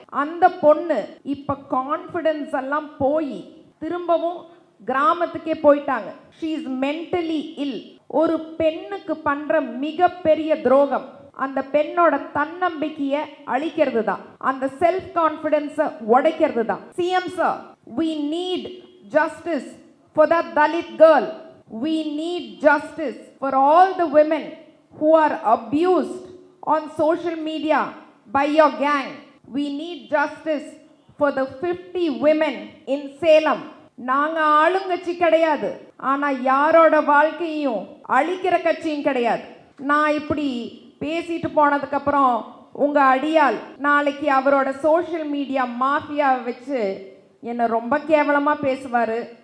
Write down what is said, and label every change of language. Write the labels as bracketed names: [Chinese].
[Tamil] அந்த பொண்ணு இப்ப கான்ஃபிடன்ஸ் எல்லாம் போய் திரும்பவும் கிராமத்துக்கே போயிட்டாங்க. [English] She is mentally ill. [Tamil] ஒரு பெண்ணுக்கு பண்ற மிகப்பெரிய துரோகம் அந்த பெண்ணோட தன்னம்பிக்கையை அழிக்கிறது தான், அந்த செல்ஃப் கான்ஃபிடன்ஸை உடைக்கிறது தான். [English] CM sir, we need justice for that Dalit girl. We need justice for all the women who are abused on social media by your gang. We need justice for the 50 women in Salem. [Tamil] நாங்க ஆளுங்கட்சி கிடையாது, ஆனா யாரோட வாழ்க்கையும் அழிக்கிற கட்சியும் கிடையாது. நான் இப்படி பேசிட்டு போனதுக்கு அப்புறம் உங்க அடியால் நாளைக்கு அவரோட சோஷியல் மீடியா மாஃபியாவை வச்சு என்னை ரொம்ப கேவலமா பேசுவாரு.